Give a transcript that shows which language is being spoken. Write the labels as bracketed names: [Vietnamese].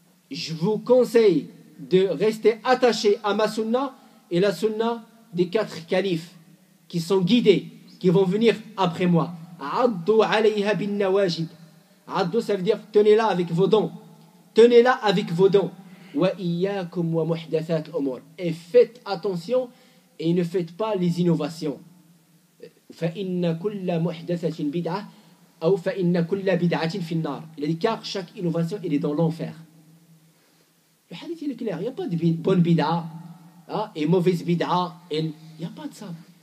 [French] Je vous conseille de rester attaché à ma sunna et la sunna des 4 califes qui sont guidés, qui vont venir après moi. [Arabic] عضوا عليها بالنواجذ. [French] عضوا, ça veut dire tenez-la avec vos dents. Tenez-la avec vos dents. [Arabic] وإياكم ومحدثات الأمور. [French] Et faites attention et ne faites pas les innovations. [Arabic] فإن كل محدثة بدعة أو فإن كل بدعة في النار. [French] Il a dit car chaque innovation elle est dans l'enfer. Le hadith il est clair, il n'y a pas de bonne bid'a et mauvaise bid'a, il n'y a pas de ça.